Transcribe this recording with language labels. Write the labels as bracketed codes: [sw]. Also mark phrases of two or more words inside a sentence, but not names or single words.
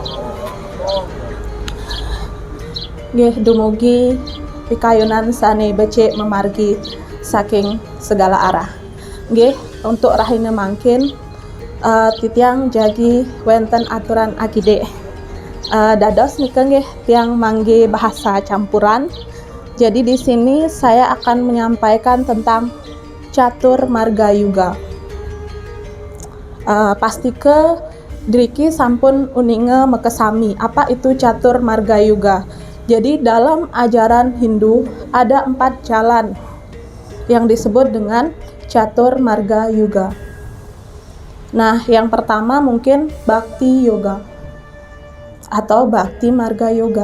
[ban] Nggih dumugi pikayunan sane becik memargi saking [id] segala arah. [ban] Nggih untuk rahina mangkin titiang jagi wenten aturan akide. Dados nika nggih tiang mangge [id] bahasa campuran. Jadi di sini saya akan menyampaikan tentang catur marga yuga. [ban] Pastike driki sampun uninge mekesami [id] apa itu [ban] catur marga yuga. [id] Jadi dalam ajaran Hindu ada 4 jalan yang disebut dengan catur marga yuga. Nah, yang pertama mungkin bhakti yoga atau bhakti marga yoga.